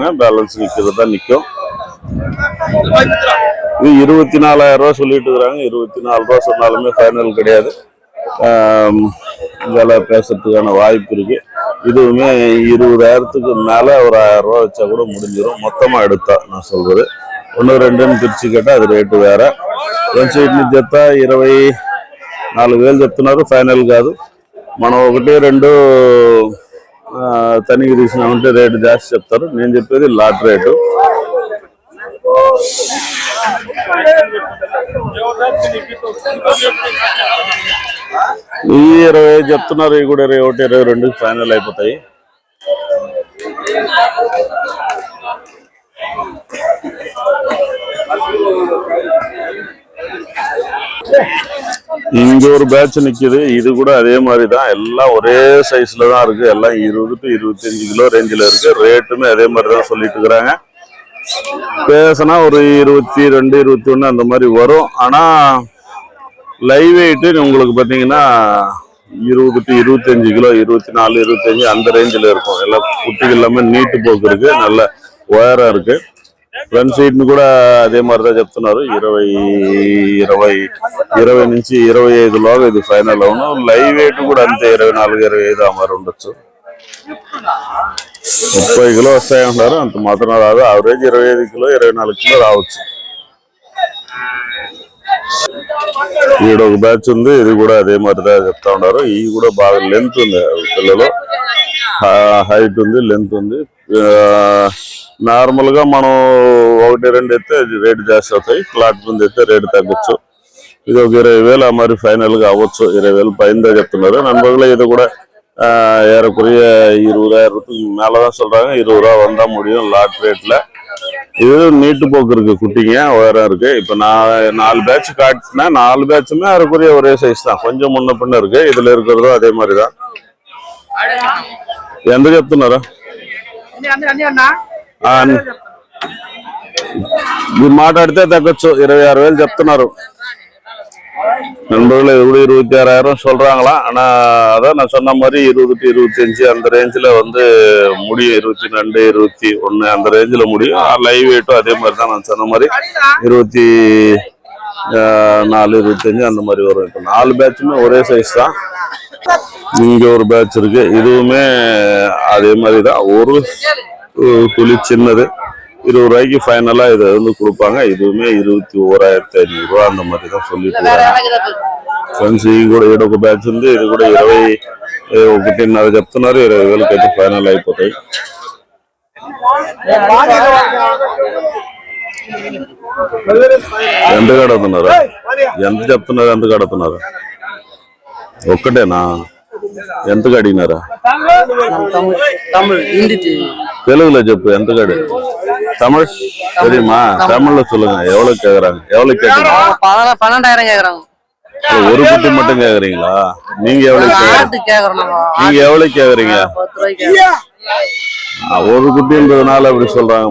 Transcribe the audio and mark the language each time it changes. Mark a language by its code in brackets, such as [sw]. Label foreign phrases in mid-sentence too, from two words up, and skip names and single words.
[ta] பேலன்ஸ் நிக்கிறதா நிக்கும். இது 24,000 ரூபா சொல்லிட்டு இருக்கிறாங்க. 24 ரூபா சொன்னாலுமே ஃபைனல் கிடையாது. வேலை பேசுறதுக்கான வாய்ப்பு இருக்கு. இதுவுமே 20,000க்கு மேல ஒரு 1000 ரூபா வச்சா கூட முடிஞ்சிடும். மொத்தமா எடுத்தா நான் சொல்றது 1-2ன்னு பிரிச்சு கேட்டா அது ரேட்டு வேற. [te] ఇట్ని జత 24,000 చెప్తున్నారు. ఫైనల్ కాదు. మనం 1-2 తనిఖీ తీసినామంటే రేటు జాస్తి చెప్తారు. నేను చెప్పేది [en] lot rate. [te] ఈ 20 చెప్తున్నారు. ఇవి కూడా 21-22 ఫైనల్ అయిపోతాయి. [ta] இங்க ஒரு பேட்ச் நிக்குது. இது கூட அதே மாதிரி தான். எல்லாம் ஒரே சைஸ்ல தான் இருக்கு. எல்லாம் 20 to 25 கிலோ ரேஞ்சில இருக்கு. ரேட்டுமே அதே மாதிரி தான் சொல்லிட்டு இருக்கிறாங்க. பேசினா ஒரு 22-21 அந்த மாதிரி வரும். ஆனா [en] live weight [ta] உங்களுக்கு பாத்தீங்கன்னா 20 to 25 கிலோ, 24-25 அந்த ரேஞ்சில இருக்கும். எல்லாம் குட்டிகள் எல்லாமே நீட்டு போக்கு இருக்கு. நல்ல உயரம் இருக்கு. [en] front seat [te] ని కూడా అదే మాదిరిగా చెప్తున్నారు. 20 నుంచి 25 లోగా ఇది ఫైనల్ అవును. [en] live weight [te] కూడా అంతే 24-25 ఆ మరి ఉండొచ్చు. 30 కిలో వస్తాయంటున్నారు. అంత మాత్రం రాదు. యావరేజ్ 25 కిలో 24 కిలో రావచ్చు. ఈడ ఒక బ్యాచ్ ఉంది. ఇది కూడా అదే మాదిరిగా చెప్తా ఉన్నారు. ఈ కూడా బాగా లెంత్ ఉంది. పిల్లలు హైట్ ఉంది, లెంత్ ఉంది. నార్మల్ గా మనం 1-2 అయితే రేటు జాస్తి అవుతాయి. ప్లాట్ ముందు అయితే రేటు తగ్గొచ్చు. ఇది ఒక 20,000 ఆ మాదిరి ఫైనల్ గా అవ్వచ్చు. 20,000 పైన చెప్తున్నారు. [ta] நண்பர்களே, இது கூட ஏறக்குறைய 20,000 மேலதான் சொல்றாங்க. 20 ரூபா வந்தா முடியும் [en] lot rate. [ta] இது நீட்டு போக்கு இருக்கு. குட்டிங்க உயரம் இருக்கு. இப்ப நான் 4 பேட்ச் காட்டினேன். 4 பேட்சுமே ஏறக்குறைய ஒரே சைஸ் தான். கொஞ்சம் முன்ன பின்ன இருக்கு. இதுல இருக்கிறதும் அதே மாதிரிதான். [te] ఎంత చెప్తున్నారా? మాట్లాడితే తగ్గొచ్చు. 26,000 చెప్తున్నారు. [ta] நண்பர்கள் இது கூட 26,000 சொல்றாங்களாம். ஆனா அதான் நான் சொன்ன மாதிரி 20 to 25 அந்த ரேஞ்சில் வந்து முடியும். 22, 21 அந்த ரேஞ்சில் முடியும். [en] live weight [ta] அதே மாதிரி தான் நான் சொன்ன மாதிரி 24, 25 அந்த மாதிரி வரும். இப்போ 4 பேட்சுமே ஒரே சைஸ் தான். இங்க ஒரு பேட்ச் இருக்கு, இதுவுமே அதே மாதிரி தான். ஒரு துளி சின்னது 20 ரூபாய்க்கு ஃபைனலா இதை வந்து கொடுப்பாங்க. இதுவுமே 21,500 அந்த மாதிரி தான் சொல்லிட்டு ఫ్రెండ్స్. [te] ఈ కూడా ఈడొక బ్యాచ్ ఉంది, ఇది కూడా 21.5 చెప్తున్నారు. 20,000కి అయితే ఫైనల్ అయిపోతాయి. ఎంత కడుతున్నారు, ఎంత చెప్తున్నారు, ఎంత కడుతున్నారు? ఒక్కటేనా? ఎంత అడిగినారా? తెలుగులో చెప్పు, ఎంత కడి? [ta] தமிழ் தெரியுமா? தமிழ்ல சொல்லுங்க. எவ்வளவு கேக்குறாங்க? எவ்வளவு கேக்குறாங்க? 12,000 கேக்குறாங்க. ஒரு குட்டி மட்டும் கேக்குறீங்களா? நீங்க எவ்வளவு கேக்குறீங்க? ஒரு குட்டின்றதுனால அப்படி சொல்றாங்க.